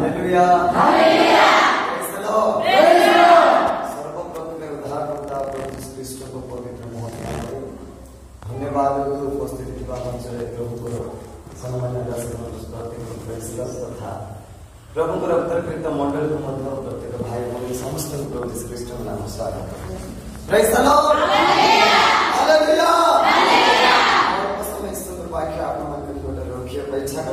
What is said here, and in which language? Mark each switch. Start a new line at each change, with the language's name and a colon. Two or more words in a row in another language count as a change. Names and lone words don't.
English: Hallelujah hallelujah praise the Lord praise the Lord.
Hindi: सर्वप्रथम उद्धारकर्ता प्रभु यीशु ख्रीष्ट को पवित्र महत्व धन्यवाद उपस्थित
Odia: ଥିବା ମଞ୍ଚରେ ପ୍ରଭୁଙ୍କର ସମ୍ମାନ ତଥା ପ୍ରଭୁଙ୍କର ଅନ୍ତର୍କୃତ ମଣ୍ଡଳୀକୁ ମଧ୍ୟ ପ୍ରତ୍ୟେକ ଭାଇ ଭଉଣୀ ସମସ୍ତଙ୍କୁ ପ୍ରଭୁ ଯୀଶୁ ଖ୍ରୀଷ୍ଟଙ୍କ ନାମ ସ୍ୱାଗତ।
English: Praise the Lord hallelujah hallelujah hallelujah.
Odia: ସମୟ ସୁନ୍ଦର ବାକ୍ୟ ଆପଣମାନଙ୍କୁ ଗୋଟେ ରଖିବାକୁ ଇଚ୍ଛା କରେ।